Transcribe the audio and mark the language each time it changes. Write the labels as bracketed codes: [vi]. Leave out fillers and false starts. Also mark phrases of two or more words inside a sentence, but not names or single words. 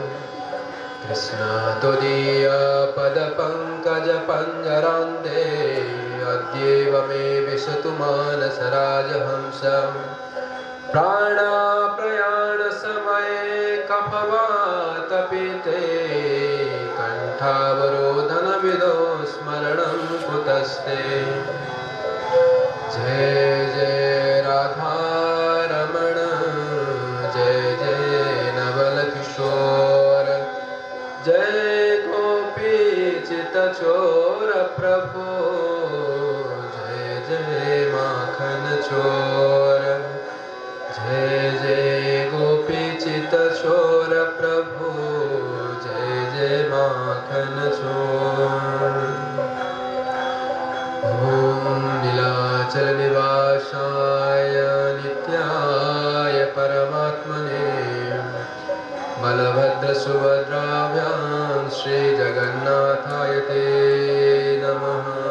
[sa] कृष्णात्वदीयपदपङ्कजपञ्जरान्ते अद्यैव मे विशतु मानसराजहंसम्। प्राणाप्रयाणसमये कफवातपिते कण्ठावरोधनविदो स्मरणं कुतस्ते। [hi] जय जय राधारमण जय जय जय गोपी चितचोर प्रभु, जय जय माखन चोर। जय जय गोपी चितचोर प्रभु, जय जय माखन चोर। [sa] ओम नीलाचल निवासाय नित्याय परमात्मने बलभद्र सुभद्राभ्यां श्री जगन्नाथाय ते नमः।